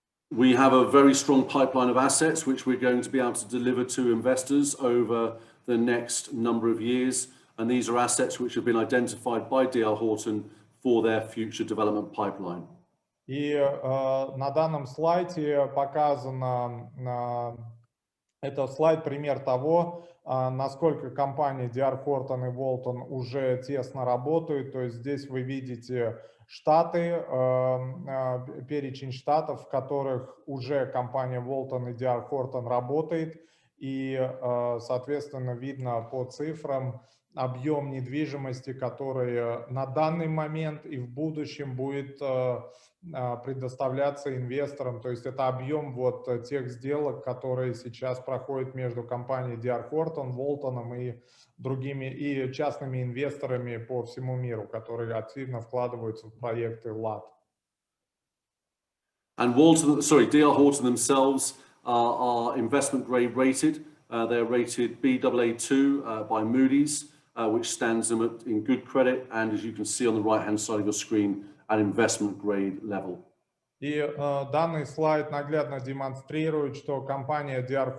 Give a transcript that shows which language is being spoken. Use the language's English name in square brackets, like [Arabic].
[English] We have a very strong pipeline of assets which we're going to be able to deliver to investors over the next number of years, and these are assets which have been identified by D.R. Horton for their future development pipeline. [Russian] И на данном слайде показано, это слайд пример того, насколько компании D.R. Horton и Walton уже тесно работают. То есть здесь вы видите штаты, перечень штатов, в которых уже компания Walton и D.R. Horton работает. И, соответственно, видно по цифрам объем недвижимости, который на данный момент и в будущем будет предоставляться инвесторам. То есть это объем вот тех сделок, которые сейчас проходят между компанией D.R. Horton, Walton и другими и частными инвесторами по всему миру, которые активно вкладываются в проекты LAD. [English] And D.R. Horton themselves are investment grade rated. They're rated Baa2 by Moody's, which stands them in good credit, and as you can see on the right-hand side of your screen, at investment grade level. [Russian] И данный слайд наглядно демонстрирует, что компания D.R.